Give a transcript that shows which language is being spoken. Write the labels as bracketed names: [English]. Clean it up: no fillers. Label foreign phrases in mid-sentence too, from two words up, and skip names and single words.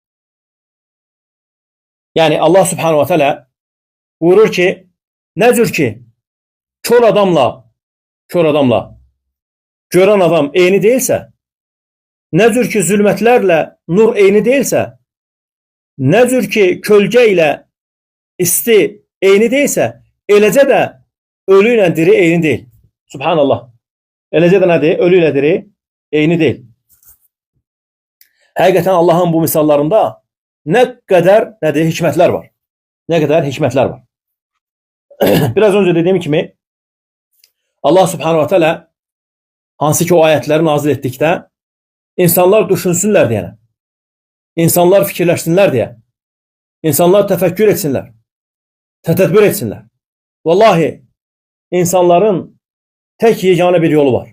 [Azerbaijani] Yani Allah [Arabic] Subhanahu wa Ta'ala [Azerbaijani] buyurur ki, ne cür ki kör adamla gören adam eyni değilse, ne cür ki zülmətlərlə nur eyni değilse, ne cür ki kölgə ilə isti eyni değilse, eləcə də ölü ilə diri eyni değil. Subhanallah. Eləcə də nədir? Ölü ilə diri eyni değil. Həqiqətən Allah'ın bu misallarında ne kadar nədir? Hikmətlər var. Ne kadar hikmətlər var. [Turkish] Biraz önce dediğim gibi [Azerbaijani] Allah [Arabic] Subhanahu wa Ta'ala [Azerbaijani] hansı ki o ayetleri nazil ettikdə insanlar düşünsünlər diye, insanlar fikirləşsinlər diye, insanlar təfəkkür etsinlər, tətədbir etsinlər. Vallahi insanların tek yeganə bir yolu var.